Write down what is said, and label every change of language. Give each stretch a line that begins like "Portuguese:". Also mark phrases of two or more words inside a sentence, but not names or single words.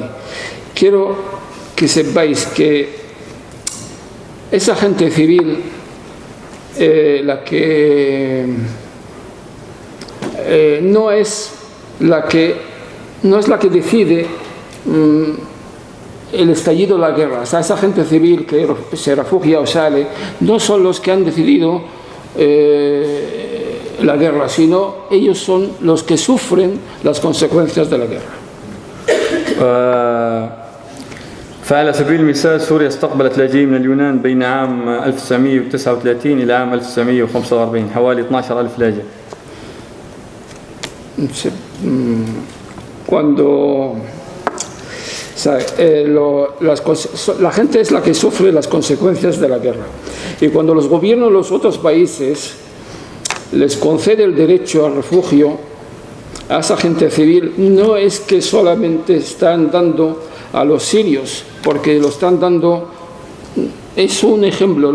Spanish: Quiero que sepáis que esa gente civil, la que no es la que decide el estallido de la guerra. O sea, esa gente civil que se refugia o sale no son los que han decidido la guerra, sino ellos son los que sufren las consecuencias de la guerra.
Arabic: فعلى سبيل المثال سوريا استقبلت لاجئين من اليونان بين عام 1939 إلى عام 1945 حوالي 12,000 لاجئ.
Spanish: Cuando la gente es la que sufre las consecuencias de la guerra, y cuando los gobiernos de los otros países les concede el derecho al refugio a esa gente civil, no es que solamente están dando a los sirios, porque lo están dando, es un ejemplo.